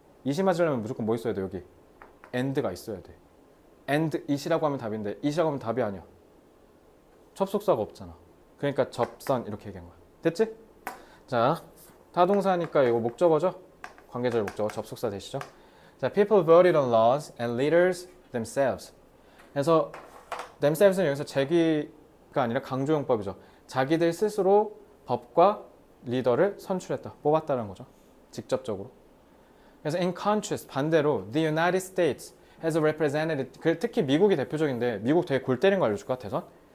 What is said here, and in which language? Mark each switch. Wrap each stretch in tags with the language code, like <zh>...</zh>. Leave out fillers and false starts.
<ko>이시 맞으려면 무조건 뭐 있어야 돼? 여기 and가 있어야 돼. and it이라고 하면 답인데 it이라고 하면 답이 아니야. 접속사가 없잖아. 그러니까 접선 이렇게 얘기한 거야. 됐지? 자, 타동사니까 이거 목적어죠? 관계절 목적어 접속사 되시죠? 자,</ko> <en>people voted on laws and leaders themselves.</en> <ko>그래서 themselves는 여기서 제기가 아니라 강조용법이죠. 자기들 스스로 법과 리더를 선출했다, 뽑았다는 거죠. 직접적으로. 그래서</ko> <en>in contrast,</en> <ko>반대로</ko> <en>the United States has represented,</en> <ko>특히 미국이 대표적인데 미국 되게 골 때린 거 알려줄까? 대선?</ko>